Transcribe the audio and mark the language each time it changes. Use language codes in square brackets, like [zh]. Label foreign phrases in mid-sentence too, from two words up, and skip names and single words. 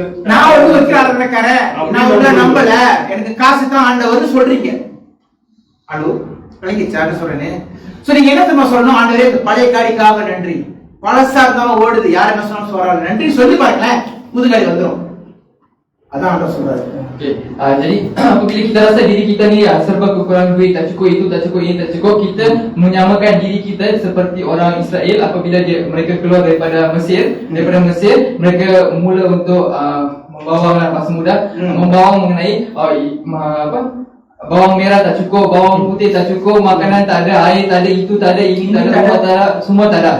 [ta] நான் வந்து விக்கிரக ஆராதனைக்காரன், நான் உங்களை நம்பல, எனக்கு காசு தான் ஆண்டவர் சொல்றீங்க. ஹலோ விளங்கிச்சான்னு சொல்றேனே. சோ நீங்க என்ன தெரியுமா சொல்லணும்? ஆண்டவரே பழைய காரிக்காக நன்றி, பழசா இருந்தாலும் ஓடுது, யார் என்ன சொன்னாலும் சொல்றாங்க நன்றி சொல்லி பாருங்களேன், புது காரி வந்துடும். அதான் ஆண்டவர் சொல்றாரு. [ms] Okay. Jadi apabila kita rasa diri kita ni serba kekurangan duit, tak cukup itu, tak cukup ini, tak cukup, kita menyamakan diri kita seperti orang Israel apabila mereka keluar daripada Mesir. Daripada Mesir, mereka mula untuk membawang bahasa muda, membawang mengenai bawang merah tak cukup, bawang putih tak cukup, makanan tak ada, air tak ada, itu tak ada, ini tak ada, rumah tak ada, semua tak ada.